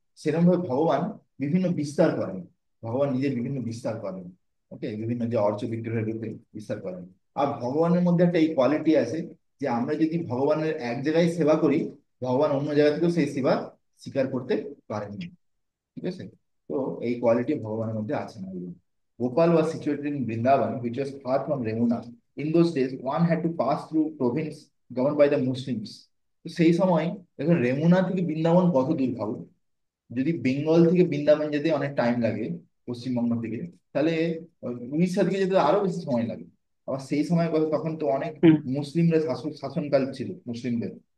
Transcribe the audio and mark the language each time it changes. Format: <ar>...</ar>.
<bn>সেরকম ভাবে ভগবান বিভিন্ন বিস্তার করেন, ভগবান নিজের বিভিন্ন বিস্তার করেন। ওকে, বিভিন্ন যে অর্চ বিগ্রহের রূপে বিস্তার করেন। আর ভগবানের মধ্যে একটা এই কোয়ালিটি আছে যে আমরা যদি ভগবানের এক জায়গায় সেবা করি, ভগবান অন্য জায়গা থেকেও সেই সেবা স্বীকার করতে পারেন। ঠিক আছে, তো এই কোয়ালিটি ভগবানের মধ্যে আছে না।</bn> <en>Gopal was situated in Vrindavan, which was far from Remuna. In those days, one had to pass through province governed by the Muslims.</en> <bn>তো সেই সময় এখন রেমুনা থেকে বৃন্দাবন কত দূর ভাবো, যদি বেঙ্গল থেকে বৃন্দাবন যেতে অনেক টাইম লাগে, পশ্চিমবঙ্গ থেকে, তাহলে উড়িষ্যা থেকে যেতে আরো বেশি সময় লাগে। আবার সেই সময় কথা, তখন তো অনেক হুম। মুসলিমরা শাসনকাল ছিল মুসলিমদের।</bn>